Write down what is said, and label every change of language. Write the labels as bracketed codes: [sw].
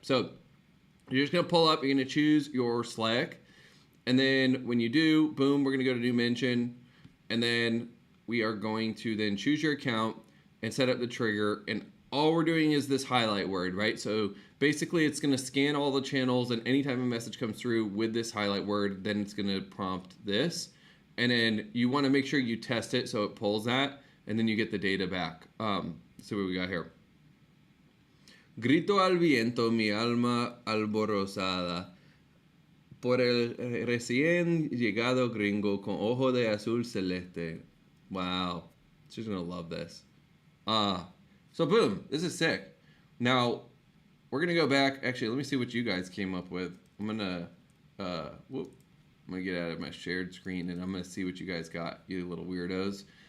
[en] So you're just gonna pull up, you're gonna choose your Slack, and then when you do, boom, we're gonna go to new mention, and then we are going to then choose your account and set up the trigger, and all we're doing is this highlight word, right? So basically it's gonna scan all the channels, and anytime a message comes through with this highlight word, then it's gonna prompt this. And then you wanna make sure you test it so it pulls that, and then you get the data back. So what we got here. [es] Grito al viento mi alma alborozada por el recién llegado gringo con ojo de azul celeste. [en] Wow, she's gonna love this. So boom, this is sick. Now, we're gonna go back. Actually, let me see what you guys came up with. I'm gonna get out of my shared screen and I'm gonna see what you guys got, you little weirdos.